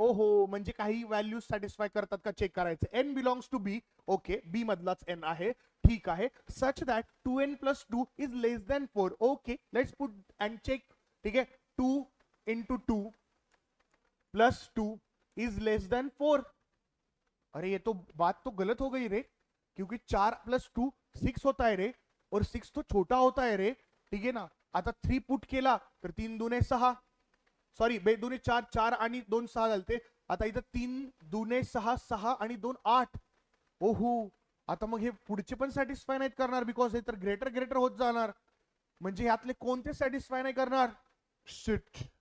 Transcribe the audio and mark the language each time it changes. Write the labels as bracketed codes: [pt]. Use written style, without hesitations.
[mr] ओहो, म्हणजे काही व्हॅल्यू सॅटिस्फाय करतात का चेक करायचं. n belongs to B. Okay, B मधलाच n आहे, ठीक आहे. [en] Such that 2n plus 2 is less than 4. Okay, let's put and check. [hi] ठीक है, [en] 2 into 2 plus 2 is less than 4. [hi] अरे ये तो बात तो गलत हो गई रे, क्योंकि 4 plus 2 6 होता है रे, और 6 तो छोटा होता है रे. ठीक है ना. [mr] आता 3 पुट केला तर 3 दुने 6, सॉरी 2 दुने 4, 4 आणि 2 6 झालते. आता इथं 3 दुने 6, 6 आणि 2 8. ओहो, आता मग हे पुढचे पण सॅटिस्फाय नाहीत करणार, बिकॉज हे तर ग्रेटर होत जाणार. म्हणजे यातले कोणते सॅटिस्फाय नाही करणार? शिट.